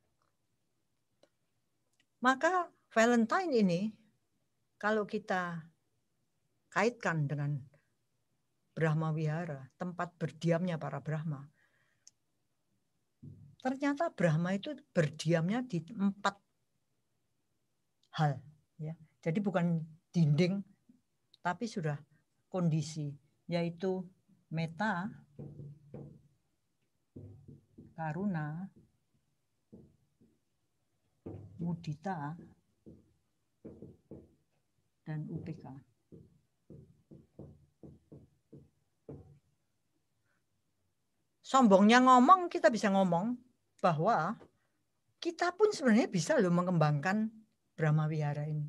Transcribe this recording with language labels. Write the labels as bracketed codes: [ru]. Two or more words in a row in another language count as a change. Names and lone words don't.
[id] Maka Valentine ini kalau kita kaitkan dengan Brahma Wihara, tempat berdiamnya para Brahma. Ternyata Brahma itu berdiamnya di 4 hal. Ya. Jadi bukan dinding, tapi sudah kondisi, yaitu [pi] metta, karuna, mudita, [id] dan upeka. Sombongnya ngomong, kita bisa ngomong bahwa kita pun sebenarnya bisa loh mengembangkan Brahma Wihara ini.